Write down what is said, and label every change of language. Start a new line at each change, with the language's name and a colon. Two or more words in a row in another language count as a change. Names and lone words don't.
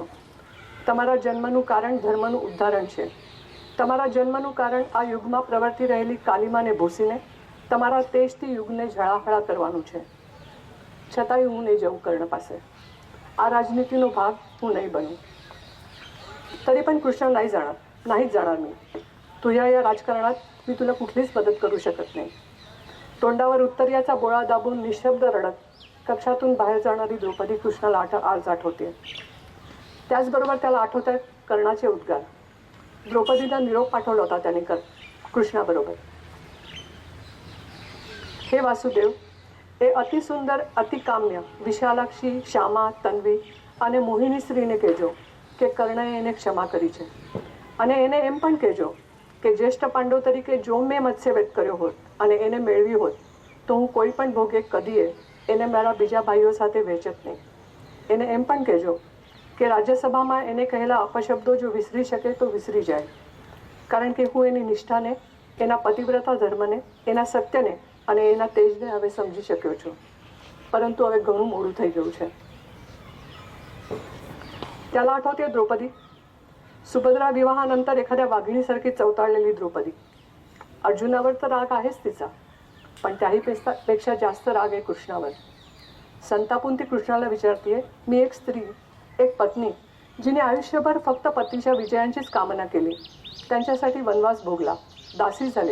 Gujarati: તમારા જન્મનું કારણ ધર્મનું ઉદ્ધારણ છે. તમારા જન્મનું કારણ આ યુગમાં પ્રવર્તી રહેલી કાલિમાને ભૂસીને તમારા તેજથી યુગને ઝળાહળા કરવાનું છે. છતાંય હું નહીં જઉં કર્ણ પાસે. આ રાજનીતિનો ભાગ હું નહીં બનું.
Marathi: तरी पण कृष्ण नाहीच जाणार मी. तुझ्या या राजकारणात मी तुला कुठलीच मदत करू शकत नाही. तोंडावर उत्तरीयाचा बोळा दाबून निशब्द रडत कक्षातून बाहेर जाणारी द्रौपदी कृष्णाला आज आठवते. त्याचबरोबर त्याला आठवत आहेत कर्णाचे उद्गार. द्रौपदीला निरोप पाठवला होता त्याने कृष्णाबरोबर. हे वासुदेव,
Gujarati: એ અતિ સુંદર, અતિ કામ્ય વિશાલાક્ષી, શ્યામા, તન્વી અને મોહિની સ્ત્રીને કહેજો કે કર્ણએ એને ક્ષમા કરી છે. અને એને એમ પણ કહેજો કે જ્યેષ્ઠ પાંડવ તરીકે જો મેં મત્સ્યવેદ કર્યો હોત અને એને મેળવી હોત તો હું કોઈ પણ ભોગે કદીએ એને મારા બીજા ભાઈઓ સાથે વહેંચત નહીં. એને એમ પણ કહેજો કે રાજ્યસભામાં એને કહેલા અપશબ્દો જો વિસરી શકે તો વિસરી જાય, કારણ કે હું એની નિષ્ઠાને, એના પતિવ્રતા ધર્મને, એના સત્યને અને એના તેજને હવે સમજી શક્યો છું. પરંતુ હવે ઘણું મોડું થઈ ગયું છે.
Marathi: त्याला आठवते द्रौपदी, सुभद्रा विवाहानंतर एखाद्या वाघिणीसारखी चवताळलेली द्रौपदी. अर्जुनावर तर राग आहेच तिचा, पण त्याही पेक्षा जास्त राग आहे कृष्णावर. संतापून ती कृष्णाला विचारतीये, मी एक स्त्री, एक पत्नी जिने आयुष्यभर फक्त पतीच्या विजयांचीच कामना केली, त्यांच्यासाठी वनवास भोगला, दासी झाले.